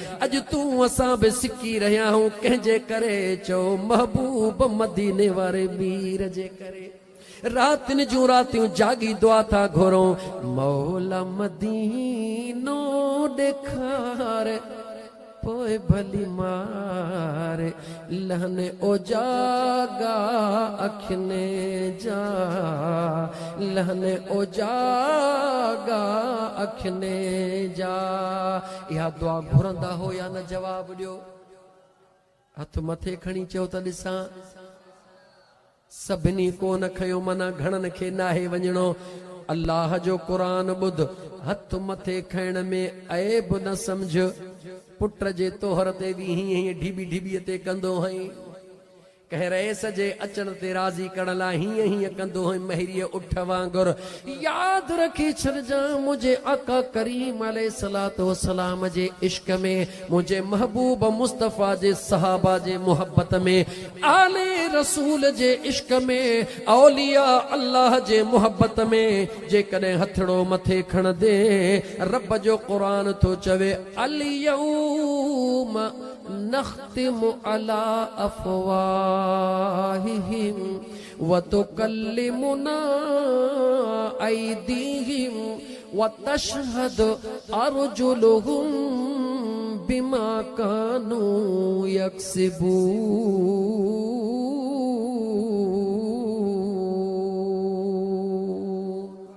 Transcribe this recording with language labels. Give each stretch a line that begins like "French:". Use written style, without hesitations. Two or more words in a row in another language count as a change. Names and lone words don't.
Sindhi: अॼु तूं असां बि सिकी रहिया आहियूं कंहिंजे करे चओ महबूब मदीने वारे मीर जे करे। रातिन जूं रातियूं जागी दुआ था घुरो मौला मदीनो ॾेखार पोए भली मार लहने ओ जागा अखने जा लहने ओ जागा अखने जा। इहा दुआ घुरंदा हो या न जवाब ॾियो। हथ मथे खणी चओ त ॾिसां। सभिनी कोन खयो मना घणनि खे नाहे वञणो। अल्लाह जो क़ुरान ॿुध हथ मथे खणण में ऐब न समझ। पुट जे तोहर ते बि हीअं ढिबी ढिबीअ ते कंदो हई, कंहिं रईस जे अचण ते राज़ी करण लाइ हीअं कंदो हई महरीअ उठ वांगुरु। यादि रखी छॾजां मुंहिंजे आका करीम
Arabic: عليه الصلاة والسلام
Sindhi: जे इश्क में, मुंहिंजे महबूब मुस्तफ़ा जे सहाबा जे मोहब्बत में, आले रसूल जे इश्क में, औलिया अल्लाह जे मोहब्बत में जेकॾहिं हथड़ो मथे खण दे रब जो क़ुरान थो चवे
Arabic: اليوم نختم على أفواههم وتكلمنا أيديهم وتشهد أرجلهم بما كانوا يكسبون.